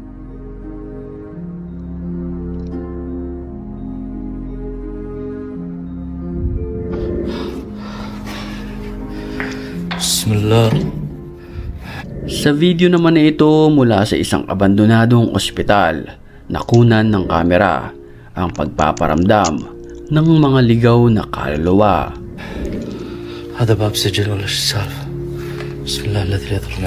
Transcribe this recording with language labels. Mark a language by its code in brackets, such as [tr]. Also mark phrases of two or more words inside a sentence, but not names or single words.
[ar] Bismillah. [tl] Sa video naman na ito mula sa isang abandonadong ospital, nakunan ng kamera ang pagpaparamdam ng mga ligaw na kaluluwa. [ar] هذا باب سجل ولا شو السالفة؟ بسم الله الذي لا يضر.